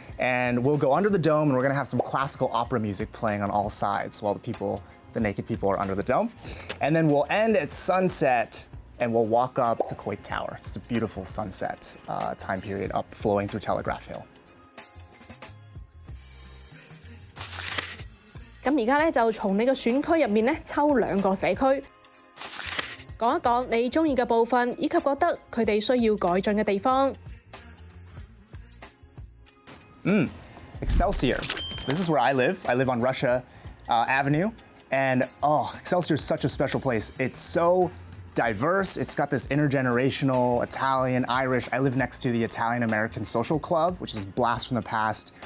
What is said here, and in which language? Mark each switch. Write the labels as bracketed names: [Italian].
[English] And we'll go under the dome, and we're gonna have some classical opera music playing on all sides while the naked people are under the dome. And then we'll end at sunset, and we'll walk up to Coit Tower. It's a beautiful sunset time period up flowing through Telegraph Hill. [Cantonese] 咁而家就從你個選區入面抽2個社區，講一講你鍾意嘅部分，以及覺得佢哋需要改進嘅地方。 [English] Excelsior. This is where I live. I live on Russia Avenue. And Excelsior is such a special place. It's so diverse. It's got this intergenerational Italian, Irish. I live next to the Italian American Social Club, which is a blast from the past.